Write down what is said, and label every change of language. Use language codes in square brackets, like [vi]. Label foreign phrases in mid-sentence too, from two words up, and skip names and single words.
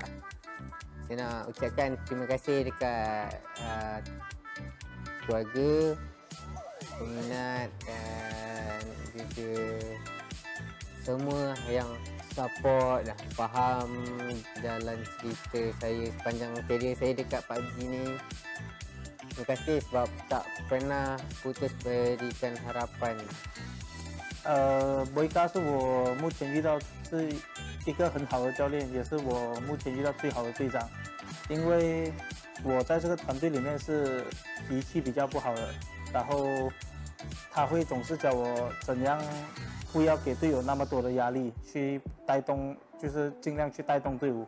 [ms] Saya nak ucapkan terima kasih dekat keluarga, peminat dan juga semua yang support dah faham jalan cerita saya sepanjang kerjaya saya dekat PUBG ni. Terima kasih sebab tak pernah putus berikan harapan. [zh] 维嘎是我目前遇到是一个很好的教练，也是我目前遇到最好的队长。因为我在这个团队里面是脾气比较不好的，然后他会总是教我怎样不要给队友那么多的压力，去带动，就是尽量去带动队伍。